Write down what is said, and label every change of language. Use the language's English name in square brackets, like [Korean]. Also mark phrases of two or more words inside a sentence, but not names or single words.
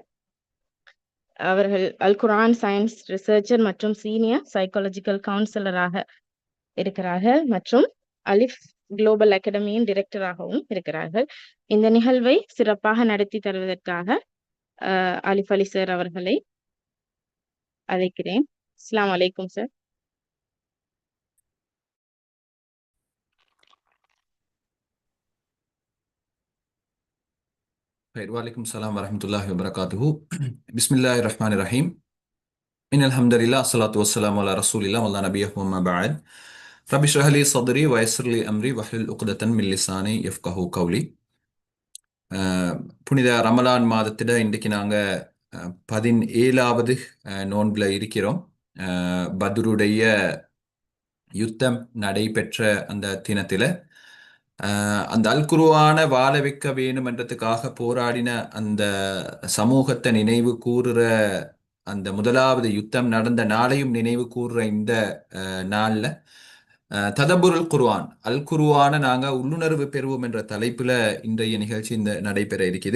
[Tamil] அவர்கள் அல் குர்ஆன் [English] science researcher [Tamil] மற்றும் [English] senior psychological counselor [Tamil] இருக்கிறார்கள் மற்றும் அலிஃப் குளோபல் அகாடமியின் டிரெக்டராகவும் இருக்கிறார்கள். இந்த நிகழ்வை சிறப்பாக நடத்தி தருவதற்காக ஆலிஃப் அலி சார் அவர்களை அழைக்கிறேன். [Arabic] السلام عليكم சார். وعليكم السلام ورحمة الله وبركاته. بسم الله الرحمن الرحيم. إن الحمد لله الصلاة والسلام على رسول الله والله نبيه وما بعد. رب اشرح لي صدري ويسر لي أمري واحلل عقدة من لساني يفقهوا قولي. [Tamil] புனித ரமலான் மாதத்திட இன்றைக்கு நாங்கள் 17வது நோன்பில் இருக்கிறோம். பத்ருடைய யுத்தம் நடைபெற்ற அந்த தினத்தில் அந்த அல்குருவான வாழ வைக்க வேணும் என்றதுக்காக போராடின அந்த சமூகத்தை நினைவு கூறுற அந்த முதலாவது யுத்தம் நடந்த நாளையும் நினைவு கூறுற இந்த நாளில் [Arabic] تدبر القرآن [Tamil] அல் குர்ஆனை நாங்கள் உள்ளுணர்வு பெறுவோம் என்ற தலைப்பில் இன்றைய நிகழ்ச்சி இந்த நடைபெற இருக்குது.